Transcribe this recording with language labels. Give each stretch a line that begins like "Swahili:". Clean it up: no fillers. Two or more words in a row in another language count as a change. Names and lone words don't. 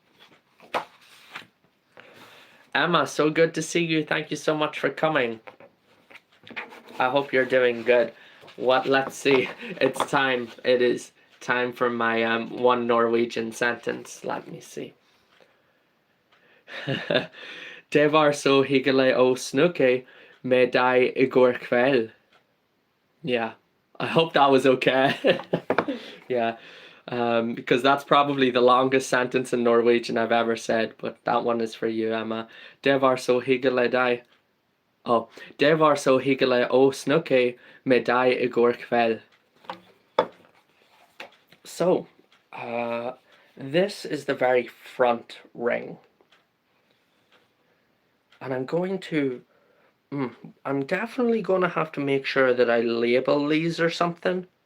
English: Emma, so good to see you. Thank you so much for coming. I hope you're doing good. Let's see. It's time. It is time for my one Norwegian sentence. Let me see.
Norwegian: Det var så hyggelig å snakke med deg I går kveld.
English: Yeah, I hope that was okay. Yeah, because that's probably the longest sentence in Norwegian I've ever said, but that one is for you, Emma.
Norwegian: Det var så hyggelig deg. Oh, det var så hyggelig å snakke med deg I går kveld.
English: So, this is the very front ring. And I'm going to, I'm definitely going to have to make sure that I label these or something.